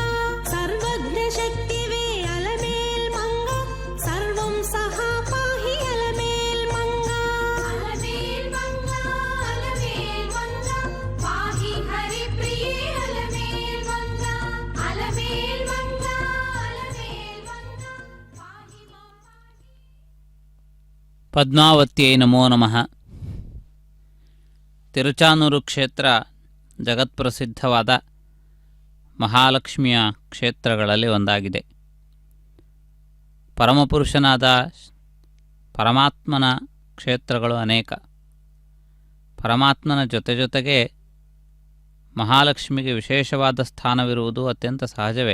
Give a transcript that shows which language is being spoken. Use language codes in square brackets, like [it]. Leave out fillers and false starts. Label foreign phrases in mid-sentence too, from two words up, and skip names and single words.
[sa] सर्वज्ञशक्तिवे अलमेल्मङ्गा सर्वं सहा पाहि अलमेल्मङ्गा अलमेल्मङ्गा अलमेल्मङ्गा पाहि हरिप्रिये अलमेल्मङ्गा अलमेल्मङ्गा अलमेल्मङ्गा पाहि मां ಪದ್ಮಾವತ್ಯೈ ನಮೋ ನಮಃ. [kn] ತಿರುಚಾನೂರು ಕ್ಷೇತ್ರ ಜಗತ್ಪ್ರಸಿದ್ಧವಾದ ಮಹಾಲಕ್ಷ್ಮಿಯ ಕ್ಷೇತ್ರಗಳಲ್ಲಿ ಒಂದಾಗಿದೆ. ಪರಮಪುರುಷನಾದ ಪರಮಾತ್ಮನ ಕ್ಷೇತ್ರಗಳು ಅನೇಕ. ಪರಮಾತ್ಮನ ಜೊತೆಗೆ ಮಹಾಲಕ್ಷ್ಮಿಗೆ ವಿಶೇಷವಾದ ಸ್ಥಾನವಿರುವುದು ಅತ್ಯಂತ ಸಹಜವೇ.